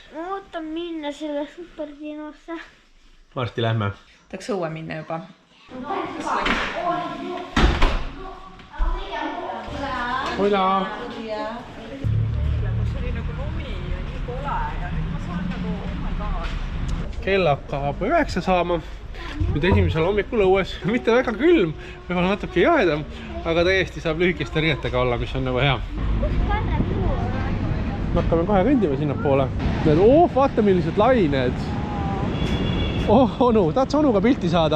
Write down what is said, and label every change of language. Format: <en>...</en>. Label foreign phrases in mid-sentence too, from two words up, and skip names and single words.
<et>Ma ootan minna selle superdinosse. Varsti lähme. Tahaks õue minna juba. Hola! See oli nagu lumi ja nii kole ja nüüd ma saan nagu,</et> <en>oh my god.</en> <et>Kell hakkab 9 saama. Nüüd esimesel hommikul õues. Mitte väga külm, võib-olla natuke jahedam, aga täiesti saab lühikeste riietega olla, mis on nagu hea. Kus kannab luua? Me hakkame kohe kõndima sinna poole. Vaata millised lained. Oh, onu, tahad sa onuga pilti saada?</et>